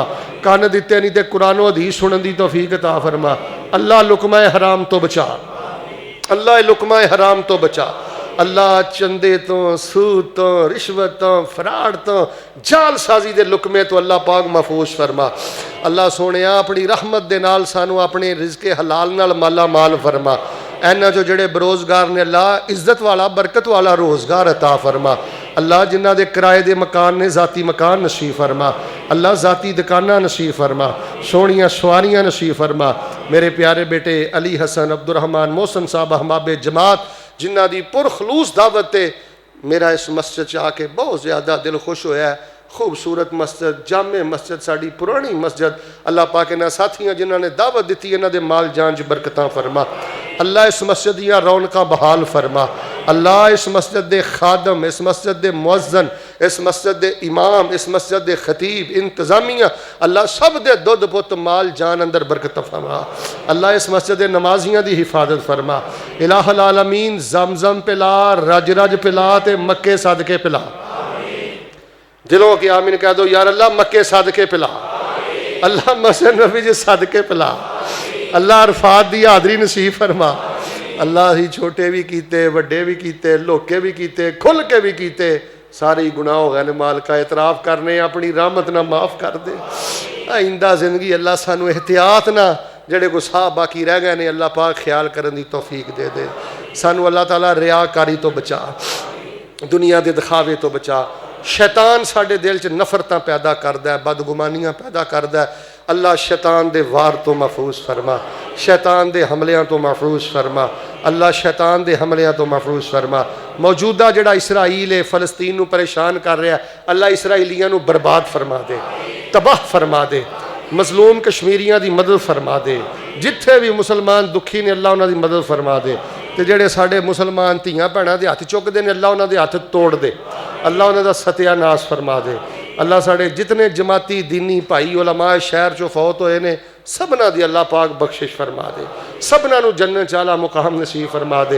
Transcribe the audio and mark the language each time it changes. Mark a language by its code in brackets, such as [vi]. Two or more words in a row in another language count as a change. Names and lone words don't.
[pa] کان دیتے نہیں تے قرآن و حدیث سنن دی توفیق عطا فرما. اللہ لقمہ حرام تو بچا, اللہ لقمہ حرام تو بچا. اللہ چندے تو, سود تو, رشوت تو, فراڈ تو, جال سازی دے لقمے تو اللہ پاک محفوظ فرما. اللہ سونے اپنی رحمت دے نال سانو اپنے رزق حلال نال مالا مال فرما. اینا جو جڑے بروزگار نے, اللہ عزت والا برکت والا روزگار عطا فرما. اللہ جنہ دے کرائے دے مکان نے, ذاتی مکان نصیب فرما. اللہ ذاتی دکانہ نصیب فرما, سونیاں سواریاں نصیب فرما. میرے پیارے بیٹے علی حسن عبد الرحمن محسن صاحب احباب جماعت جنہ دی پرخلوص دعوت تے میرا اس مسجد چاہ کے بہت زیادہ دل خوش ہویا ہے. خوبصورت مسجد, جامع مسجد, ساڑی پرانی مسجد. اللہ پاک انہاں ساتھیاں جنہاں نے دعوت دیتی, انہاں دے مال جان چ برکتاں فرما. اللہ اس مسجد دیاں رونقاں بحال فرما. اللہ اس مسجد دے خادم, اس مسجد دے مؤذن, اس مسجد دے امام, اس مسجد دے خطیب, انتظامیہ, اللہ سب دے دودھ پت مال جان اندر برکت فرما. اللہ اس مسجد دے نمازیاں دی حفاظت فرما. الہ العالمین زمزم پلا, رج رج پلا تے مکے صدقے پلا. دلوں کی آمین کہہ دو, یار اللہ مکے صدقے پلا, اللہ مسجد نبی جی صدقے پلا. اللہ عرفات دی حاضری نصیب فرما. اللہ ہی چھوٹے بھی کیتے, وڈے بھی کیتے, لوکے بھی کیتے, کھل کے بھی کیتے, سارے ہی گناہ ہو گئے نے. مالکا اعتراف کرنے, اپنی رحمت نہ معاف کر دے. آئندہ زندگی اللہ سانو احتیاط نہ جڑے کو ساہ باقی رہ گئے نے, اللہ پاک خیال کرن دی توفیق دے دے. سانو اللہ تعالیٰ ریاکاری تو بچا, دنیا دے دکھاوے تو بچا. شیطان ساڑے دل چ نفرتاں پیدا کردا ہے, بدگمانیاں پیدا کردا ہے. اللہ شیطان دے وار تو محفوظ فرما, شیطان دے حملیاں تو محفوظ فرما. اللہ شیطان دے حملیاں تو محفوظ فرما. موجودہ جڑا اسرائیل ہے فلسطین نو پریشان کر رہا ہے, اللہ اسرائیلیاں نو برباد فرما دے, تباہ فرما دے. مظلوم کشمیریاں دی مدد فرما دے. جتھے بھی مسلمان دکھی نے اللہ انہاں دی مدد فرما دے. ਤੇ ਜਿਹੜੇ ਸਾਡੇ ਮੁਸਲਮਾਨ ਧੀਆਂ ਭੈਣਾਂ ਦੇ ਹੱਥ ਚੁੱਕਦੇ ਨੇ, ਅੱਲਾ ਉਹਨਾਂ ਦੇ ਹੱਥ ਤੋੜ ਦੇ, ਅੱਲਾ ਉਹਨਾਂ ਦਾ ਸਤਿਆਨਾਸ਼ ਫਰਮਾ ਦੇ। ਅੱਲਾ ਸਾਡੇ ਜਿਤਨੇ ਜਮਾਤੀ ਦੀਨੀ ਭਾਈ ਉਲਮਾ ਸ਼ਹਿਰ ਚੋਂ ਫੌਤ ਹੋਏ ਨੇ ਸਭਨਾਂ ਦੀ ਅੱਲਾ ਪਾਕ ਬਖਸ਼ਿਸ਼ ਫਰਮਾ ਦੇ, ਸਭਨਾਂ ਨੂੰ ਜੰਨਤ ਚਾਲਾ ਮੁਕਾਮ ਨਸੀਬ ਫਰਮਾ ਦੇ।